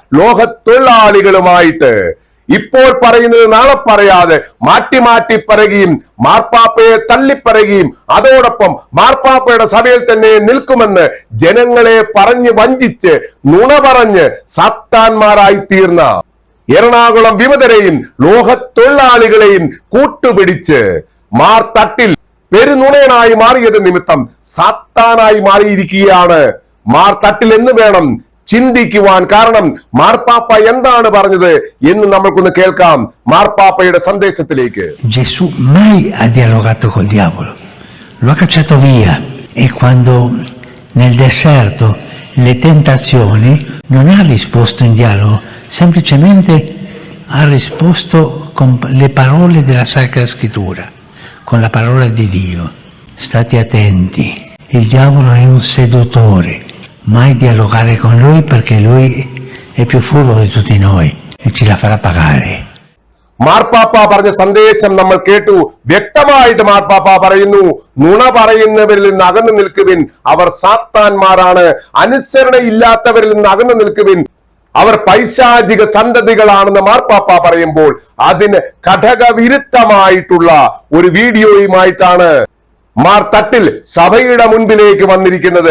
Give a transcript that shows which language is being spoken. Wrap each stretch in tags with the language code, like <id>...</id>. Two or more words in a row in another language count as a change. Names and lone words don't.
<ml>ലോകത്തൊഴിലാളികളുമായിട്ട് ഇപ്പോൾ പറയുന്നത് നാളെ പറയാതെ മാറ്റി മാറ്റി പറയുകയും മാർപ്പാപ്പയെ തള്ളിപ്പറയുകയും അതോടൊപ്പം മാർപ്പാപ്പയുടെ സഭയിൽ തന്നെ നിൽക്കുമെന്ന് ജനങ്ങളെ പറഞ്ഞ് വഞ്ചിച്ച് നുണ പറഞ്ഞ് സാത്താന്മാരായി തീർന്ന എറണാകുളം വിമതരെയും ലോകത്തൊഴിലാളികളെയും കൂട്ടുപിടിച്ച് മാർ തട്ടിൽ പെരുനുണയനായി മാറിയത് നിമിത്തം സാത്താനായി മാറിയിരിക്കുകയാണ് മാർ തട്ടിൽ എന്ന് വേണം ചിന്തിക്കുവാൻ. കാരണം മാർപ്പാപ്പ എന്താണ് പറഞ്ഞത് എന്ന് നമ്മൾക്കൊന്ന് കേൾക്കാം. മാർപ്പാപ്പയുടെ സന്ദേശത്തിലേക്ക്.</ml> <it>Gesù mai ha dialogato col diavolo, lo ha cacciato via, e quando nel deserto le tentazioni non ha risposto in dialogo, semplicemente ha risposto con le parole della Sacra Scrittura, con la parola di Dio. State attenti, il diavolo è un seduttore, mai dialogare con lui perché lui è più furbo di tutti noi e ce la farà pagare.</it> <ml>മാർപ്പാപ്പ പറഞ്ഞ സന്ദേശം നമ്മൾ കേട്ടു. വ്യക്തമായിട്ട് മാർപ്പാപ്പ പറയുന്നു, നുണ പറയുന്നവരിൽ നിന്ന് അകന്നു നിൽക്കുവിൻ, അവർ സാത്താന്മാരാണ്. അനുസരണയില്ലാത്തവരിൽ നിന്ന് അകന്നു നിൽക്കുവിൻ, അവർ പൈശാചിക സന്തതികളാണെന്ന് മാർപ്പാപ്പ പറയുമ്പോൾ അതിന് ഘടകവിരുദ്ധമായിട്ടുള്ള ഒരു വീഡിയോയുമായിട്ടാണ് മാർ തട്ടിൽ സഭയുടെ മുൻപിലേക്ക് വന്നിരിക്കുന്നത്.</ml>